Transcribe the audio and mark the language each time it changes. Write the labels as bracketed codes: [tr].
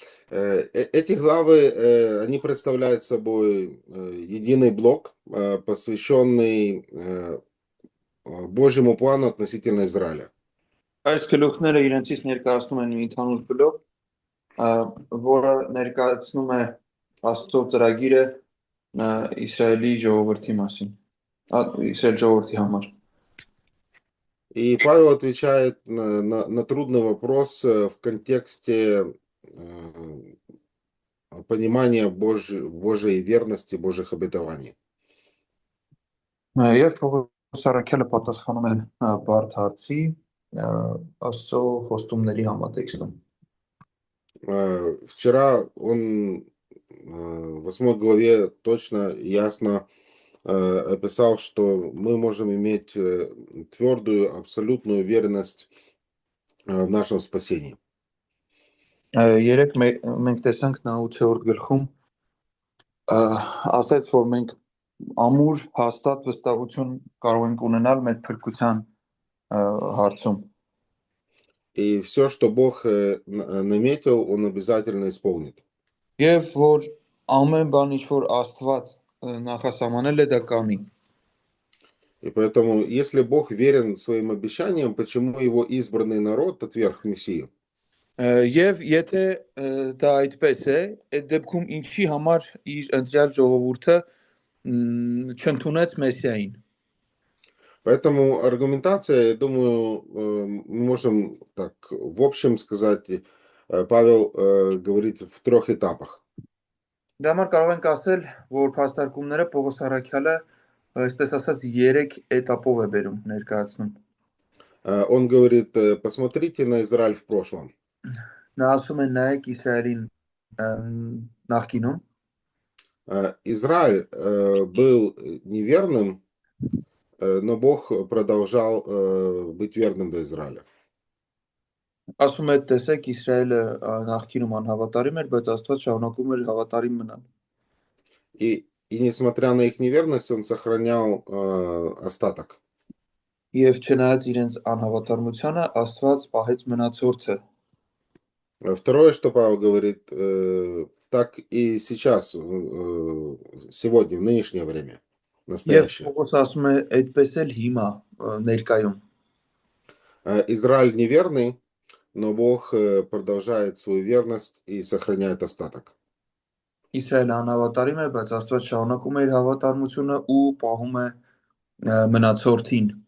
[ru] Эти главы, они представляют собой единый блок, посвященный Божьему плану относительно Израиля. [hy] Այս գլուխները իրենցից ներկայացնում են մի ընդհանուր բլոկ, որը ներկայացնում է Աստծո ծրագիրը Իսրայելի ժողովրդի մասին, Իսրայել ժողովրդի համար։ [ru] И Павел отвечает на трудный вопрос в контексте понимания Божьей верности, Божьих обетований. [hy] Եվ Պողոս Արաքյալը պատասխանում է բարդ հարցի Աստծո խոստումների համատեքստում։ [ru] Вчера он в 8 главе точно, ясно описал, что мы можем иметь твердую, абсолютную уверенность в нашем спасении. [hy] Երեք մենք տեսանք նա 8-րդ գլխում ասաց, որ մենք ամուր հաստատ վստահություն կարող ենք ունենալ մեր փրկության հարցում։ [ru] И все, что Бог наметил, Он обязательно исполнит. [hy] Եվ որ ամեն բան, ինչ որ Աստված նախասահմանել է, դա կանի։ [ru] И поэтому, если Бог верен своим обещаниям, почему его избранный народ отверг Мессию? [hy] Եվ եթե դա այդպես է, այդ դեպքում ինչի համար իր ընտրյալ ժողովուրդը չընդունեց Մեսիային։ [ru] Поэтому аргументация, я думаю, мы можем так в общем сказать, Павел говорит в 3 этапах. [hy] Դա համար կարող ենք ասել, որ փաստարկումները Պողոս Արաքյալը, այսպես ասած, 3 этапով է բերում, ներկայացնում։ [ru] Он говорит, посмотрите на Израиль в прошлом. [hy] Նա ասում է նայեք Իսրայելին նախկինում։ [ru] Израиль был неверным, но Бог продолжал быть верным до Израиля. [hy] Ասում է տեսեք Իսրայելը նախկինում անհավատարիմ էր, բայց Աստված շարունակում էր հավատարիմ մնալ։ [ru] И несмотря на их неверность, он сохранял остаток. [hy] Եվ չնայած իրենց անհավատարմությանը, Աստված պահեց մնացորդը։ [ru] Второе, что Павел говорит, так и сейчас, сегодня, в нынешнее время, настоящее. [hy] Եվ Պողոս ասում է այդպես էլ հիմա ներկայում։ [ru] Израиль неверный, но Бог продолжает свою верность и сохраняет остаток. [hy] Իսրայելը անհավատարիմ է, բայց Աստված շարունակում է իր հավատարմությունը ու պահում է մնացորդին։